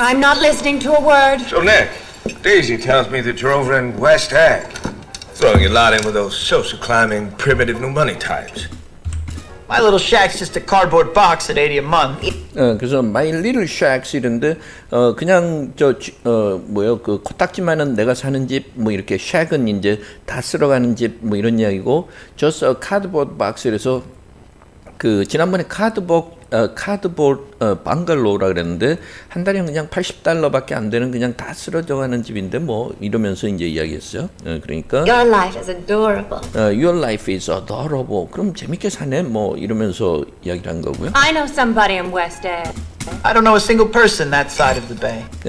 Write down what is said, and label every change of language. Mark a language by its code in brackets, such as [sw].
[en] I'm not listening to a word. So, Nick, Daisy tells me that you're over in West Ag, throwing your lot in with those social climbing, primitive new money types. My little shack's just a cardboard box at $80 a month. [ko] 그래서 My Little Shacks 이런데 그냥 그 코딱지만은 내가 사는 집 뭐 이렇게 shack은 이제 다 쓸어가는 집 뭐 이런 이야기고 [en] just a cardboard box [ko] 에서 그 지난번에 카드보드 방갈로우라 그랬는데 한 달에 그냥 $80밖에 안 되는 그냥 다 쓰러져가는 집인데 뭐 이러면서 이제 이야기했어요. 그러니까 [en] Your life is adorable. Your life is adorable. [ko] 그럼 재밌게 사네 뭐 이러면서 이야기를 한 거고요. [en] I know somebody in West End. I don't know a single person that side of the bay.